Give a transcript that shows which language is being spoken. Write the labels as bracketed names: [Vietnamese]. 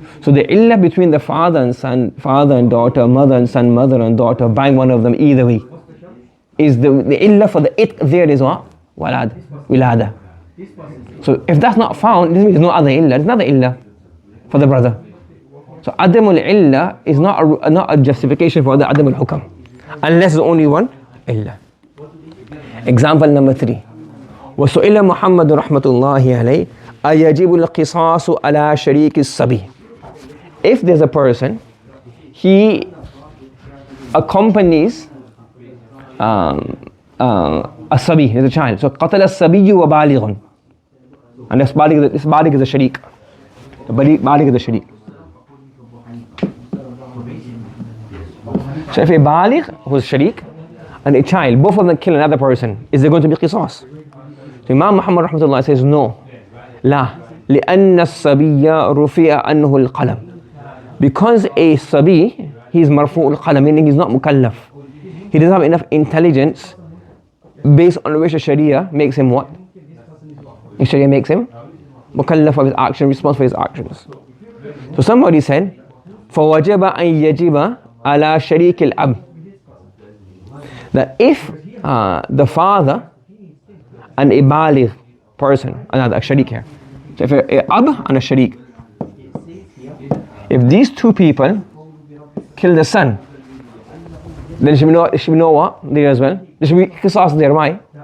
[English] So the illa between the father and son, father and daughter, mother and son, mother and daughter, buying one of them either way, is the illa for the itq there is what? Wilada. So if that's not found, this means there's no other illa. There's another illa for the brother. So adamul illa is not a justification for the adamul hukam, unless there's only one illa. Example number 3. [Arabic] وسئل محمد رحمة الله عليه أيجب القصاص على شريك الصبي. [English] If there's a person, he accompanies a sabi, there's a child. So [Arabic] قتل الصبي وبالغ. [English] And this baligh is a sharik. The baligh is a sharik. So if a baligh who's sharik and a child, both of them kill another person, is there going to be qisas? So Imam Muhammad rahmatullah says no. [Arabic] لا لأن الصبي رفع عنه القلم. [English] Because a sabi, he's [Arabic] مرفوع القلم, [English] meaning he's not mukallaf. He doesn't have enough intelligence based on which the Sharia makes him what? The Sharia makes him mukallaf of his action, responsible for his actions. So somebody said, [Arabic] فَوَجَبَ أَن يَجِبَ عَلَى شَرِيكِ الْأَبْ, [English] that if the father and a baligh person, another a sharik here, so if a ab and a sharik, if these two people kill the son, then it should be no what there as well. There should be qisas there. Why?